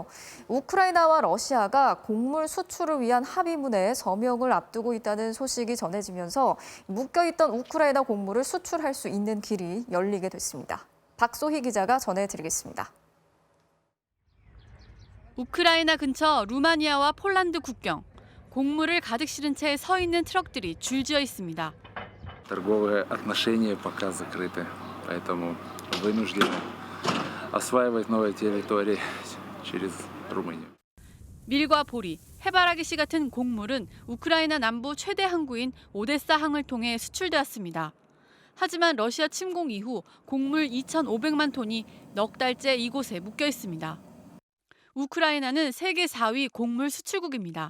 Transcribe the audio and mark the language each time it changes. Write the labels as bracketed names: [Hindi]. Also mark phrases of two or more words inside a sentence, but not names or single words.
[Korean] 우크라이나와 러시아가 곡물 수출을 위한 합의문에 서명을 앞두고 있다는 소식이 전해지면서 묶여있던 우크라이나 곡물을 수출할 수 있는 길이 열리게 됐습니다. 박소희 기자가 전해드리겠습니다. 우크라이나 근처 루마니아와 폴란드 국경. 곡물을 가득 실은 채 서 있는 트럭들이 줄지어 있습니다. [Russian] Торговые отношения пока закрыты, поэтому вынуждены осваивать новые территории через Румынию. [Korean] 밀과 보리, 해바라기씨 같은 곡물은 우크라이나 남부 최대 항구인 오데사 항을 통해 수출되었습니다. 하지만 러시아 침공 이후 곡물 2,500만 톤이 넉 달째 이곳에 묶여 있습니다. 우크라이나는 세계 4위 곡물 수출국입니다.